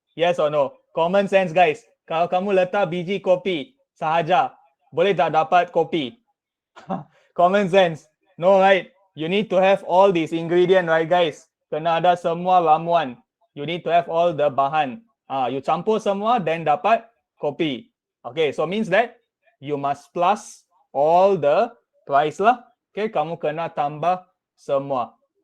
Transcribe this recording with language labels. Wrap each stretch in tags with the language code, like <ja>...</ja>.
<en>Yes or no? Common sense, guys.</en> <ms>Kalau kamu letak biji kopi sahaja, boleh tak dapat kopi?</ms> <en>Common sense. No, right? You need to have all these ingredients, right, guys?</en> <ms>Kena ada semua ramuan.</ms> <en>You need to have all the bahan.</en> <ms>You campur semua, then dapat kopi.</ms> <en>Okay, so means that you must plus all the price lah.</en> <ms>Okay, kamu kena tambah semua.</ms>